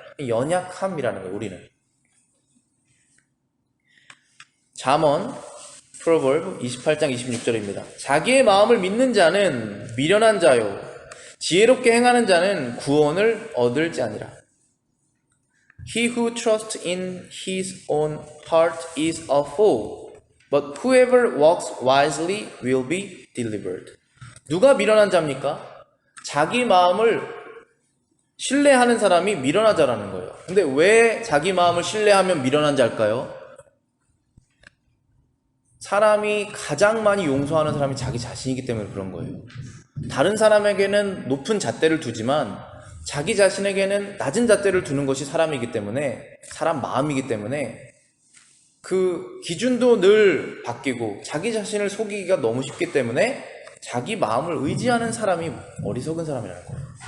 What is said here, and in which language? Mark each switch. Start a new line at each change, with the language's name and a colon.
Korean: 연약함이라는 거예요, 우리는. 잠언 프로벌브 28장 26절입니다. 자기의 마음을 믿는 자는 미련한 자요, 지혜롭게 행하는 자는 구원을 얻을지 아니라.
English: He who trusts in his own heart is a fool, but whoever walks wisely will be delivered.
Korean: 누가 미련한 자입니까? 자기 마음을 신뢰하는 사람이 미련한 자라는 거예요. 근데 왜 자기 마음을 신뢰하면 미련한 자일까요? 사람이 가장 많이 용서하는 사람이 자기 자신이기 때문에 그런 거예요. 다른 사람에게는 높은 잣대를 두지만 자기 자신에게는 낮은 잣대를 두는 것이 사람이기 때문에, 사람 마음이기 때문에 그 기준도 늘 바뀌고 자기 자신을 속이기가 너무 쉽기 때문에 자기 마음을 의지하는 사람이 어리석은 사람이라는 거예요.